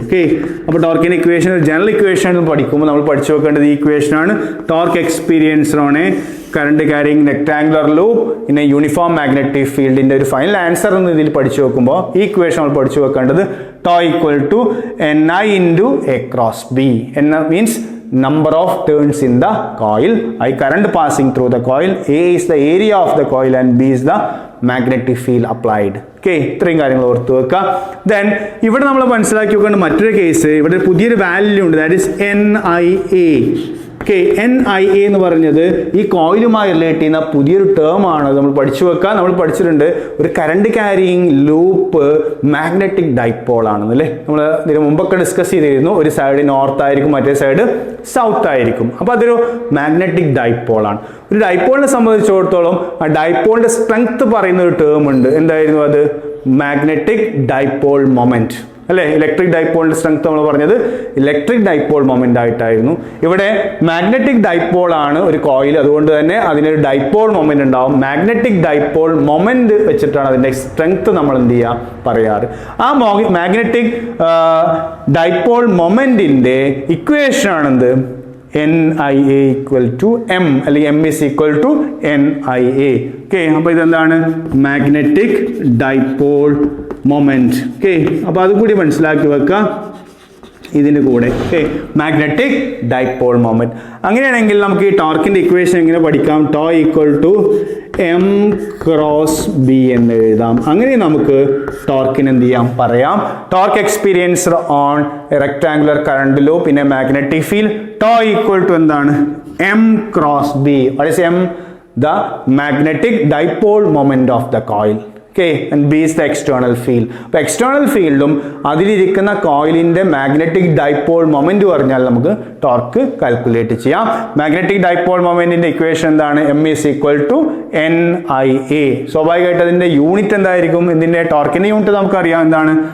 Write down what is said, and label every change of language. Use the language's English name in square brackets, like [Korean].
[Malayalam] Okay, അപ്പോൾ ടോർക്കിൻ്റെ equation general equation പഠിക്കുമ്പോൾ നമ്മൾ പഠിച്ചു വെക്കേണ്ടത് ഈ ഇക്വേഷനാണ്. [English] torque experience on a current carrying rectangular loop in a uniform magnetic [Malayalam] ഫീൽഡിൻ്റെ ഒരു ഫൈനൽ ആൻസർ എന്ന് ഇതിൽ പഠിച്ചു വെക്കുമ്പോൾ ഈ ഇക്വേഷൻ നമ്മൾ പഠിച്ചു വെക്കേണ്ടത് [English] Tau equal to ni into A cross B. എന്ന means number of turns in the coil, I current passing through the coil, A is the area of the coil and B is the magnetic field applied. [Malayalam] Okay, ഇത്രയും കാര്യങ്ങൾ ഓർത്ത് വെക്കുക. Then ഇവിടെ നമ്മൾ മനസ്സിലാക്കി വെക്കേണ്ട മറ്റൊരു കേസ്, ഇവിടെ പുതിയൊരു വാല്യൂ ഉണ്ട്, [English] That is NIA. [Malayalam] Okay, NIA എന്ന് പറഞ്ഞത് ഈ കോയിലുമായി റിലേറ്റ് ചെയ്യുന്ന പുതിയൊരു ടേം ആണ്. നമ്മൾ പഠിച്ചു വെക്കുക. നമ്മൾ പഠിച്ചിട്ടുണ്ട് ഒരു current carrying loop magnetic dipole ആണെന്നല്ലേ. നമ്മൾ ഇതിന് മുമ്പൊക്കെ ഡിസ്കസ് ചെയ്തിരുന്നു. ഒരു സൈഡ് നോർത്ത് ആയിരിക്കും, മറ്റേ സൈഡ് സൗത്ത് ആയിരിക്കും. അപ്പോൾ അതൊരു മാഗ്നറ്റിക് ഡൈപോൾ ആണ്. ഒരു ഡൈപോളിനെ സംബന്ധിച്ചിടത്തോളം ആ ഡൈപോളിന്റെ സ്ട്രെങ്ത് പറയുന്ന ഒരു ടേം ഉണ്ട്. എന്തായിരുന്നു അത്? മാഗ്നറ്റിക് ഡൈപോൾ മൊമെന്റ് അല്ലേ. ഇലക്ട്രിക് ഡൈപോളിന്റെ സ്ട്രെങ്ത് നമ്മൾ പറഞ്ഞത് ഇലക്ട്രിക് ഡൈപോൾ മൊമെന്റ് ആയിട്ടായിരുന്നു. ഇവിടെ മാഗ്നറ്റിക് ഡൈപോൾ ആണ് ഒരു കോയിൽ, അതുകൊണ്ട് തന്നെ അതിനൊരു ഡൈപോൾ മൊമെന്റ് ഉണ്ടാവും. മാഗ്നറ്റിക് ഡൈപോൾ മൊമെന്റ് വെച്ചിട്ടാണ് അതിന്റെ സ്ട്രെങ്ത് നമ്മൾ എന്ത് ചെയ്യുക പറയാറ്. ആ magnetic dipole മൊമെന്റിന്റെ equation ആണെന്ത്? [English] NIA equal to M [Malayalam] അല്ലെങ്കിൽ [English] M is equal to NIA. [Malayalam] Okay, അപ്പോൾ ഇതെന്താണ്? Magnetic dipole moment. ഓക്കെ, അപ്പോൾ അതും കൂടി മനസ്സിലാക്കി വെക്കുക ഇതിൻ്റെ കൂടെ. Okay, magnetic dipole moment. അങ്ങനെയാണെങ്കിൽ നമുക്ക് ഈ ടോർക്കിന്റെ ഇക്വേഷൻ എങ്ങനെ പഠിക്കാം? To equal to M cross B എന്ന് എഴുതാം. അങ്ങനെ നമുക്ക് ടോർക്കിന് എന്ത് ചെയ്യാം പറയാം? [English] torque experienced on rectangular current loop in a magnetic field, tau equal to [Malayalam] എന്താണ്? [English] M cross B. What is M? The magnetic dipole moment of the coil. Okay, and B is the external field. [Malayalam] അപ്പോൾ external ഫീൽഡും അതിലിരിക്കുന്ന കോയിലിന്റെ magnetic dipole moment പറഞ്ഞാൽ നമുക്ക് torque calculate ചെയ്യാം. Magnetic dipole മൊമെന്റിന്റെ equation എന്താണ്? [English] M is equal to NIA. [Malayalam] സ്വാഭാവികമായിട്ട് അതിന്റെ unit എന്തായിരിക്കും? ഇതിന്റെ ടോർക്കിന്റെ യൂണിറ്റ് നമുക്കറിയാം എന്താണ്?